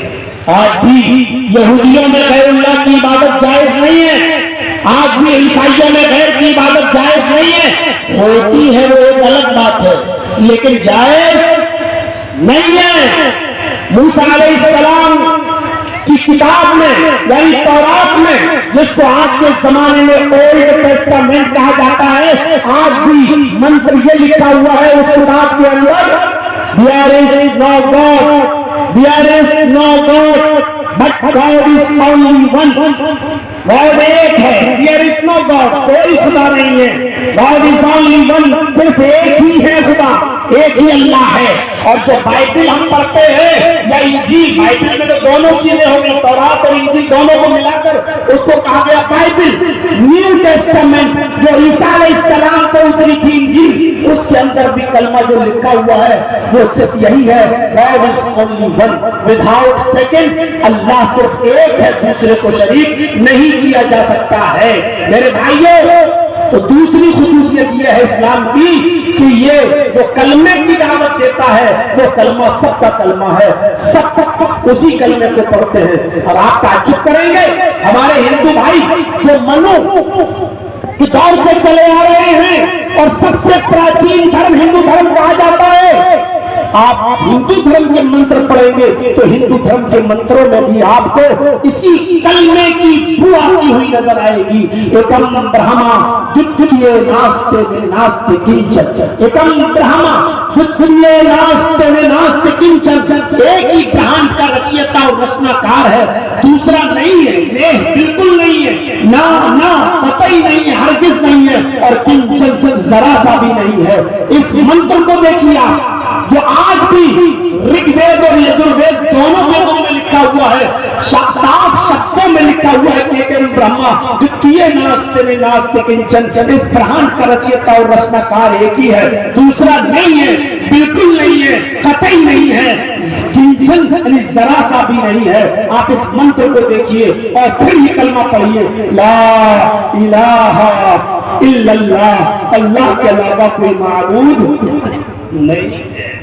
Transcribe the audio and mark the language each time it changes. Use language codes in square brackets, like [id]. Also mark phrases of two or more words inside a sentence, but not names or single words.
[ur] آج بھی یہودیوں میں غیر اللہ کی عبادت جائز نہیں ہے، آج بھی عیسائیوں میں غیر کی عبادت جائز نہیں ہے، ہوتی ہے وہ ایک الگ بات ہے، لیکن جائز نہیں ہے۔ موسیٰ علیہ السلام کی کتاب میں یعنی تورات میں، جس کو آج کے زمانے میں [en] Old Testament [ur] کہا جاتا ہے، آج بھی منتر یہ لکھا ہوا ہے اس کتاب کے اندر، [en] there is no God, there is no God, but God is only one۔ [ur] گاڈ ایک ہے, [en] there is no God, [ur] کوئی خدا نہیں ہے. [en] God is only one, [ur] صرف ایک ہی ہے خدا, ایک ہی اللہ ہے. اور جو بائبل ہم پڑھتے ہیں یا انجیل, بائبل میں تو دونوں چیزیں ہو گئی, تورات اور انجیل دونوں کو ملا کر اس کو کہا گیا بائبل. [en] New Testament [ur] جو عیسیٰ علیہ السلام کو اتری تھی انجیل, اس کے اندر بھی کلمہ جو لکھا ہوا ہے وہ صرف یہی ہے, [en] God is only one, without second, [ur] اللہ صرف ایک ہے, دوسرے کو شریک نہیں کیا جا سکتا ہے. میرے بھائیوں, تو دوسری خصوصیت یہ ہے اسلام کی کہ یہ جو کلمے کی دعوت دیتا ہے وہ کلمہ سب کا کلمہ ہے, سب اسی کلمے کو پڑھتے ہیں. اور آپ تعجب کریں گے, ہمارے ہندو بھائی جو منو کے دور سے چلے آ رہے ہیں اور سب سے پراچین دھرم ہندو دھرم کہا جاتا ہے, آپ ہندو دھرم کے منتر پڑھیں گے تو ہندو دھرم کے منتروں میں بھی آپ کو اسی کلمے کی بو آتی ہوئی نظر آئے گی. [sa] एकम् ब्रह्म द्वितीय नास्ति नास्ति किञ्चन, एकम् ब्रह्म द्वितीय नास्ति नास्ति किञ्चन, [ur] ایک ہی برہمن کا رچیتا اور رچنا کار ہے, دوسرا نہیں ہے, نہیں بالکل نہیں ہے, نہ قطعی نہیں ہے, ہرگز نہیں ہے, اور کنچن ذرا سا بھی نہیں ہے. اس منتر کو دیکھیے آپ, جو آج بھی رگ وید اور یجروید دونوں ویدوں میں لکھا ہوا ہے, صاف شبدوں میں لکھا ہوا ہے کہ [sa] एकम् ब्रह्म द्वितीय नास्ति नास्ति किञ्चन, [ur] اس برہمن کا رچیتا اور رچنا کار ایک ہی ہے, دوسرا نہیں ہے, بالکل نہیں ہے, قطعی نہیں ہے, کنچن یعنی ذرا سا بھی نہیں ہے. آپ اس منتر کو دیکھیے اور پھر یہ کلمہ پڑھیے, [ar] لا الہ الا اللہ, [ur] اللہ کے علاوہ کوئی معبود نہیں ہے.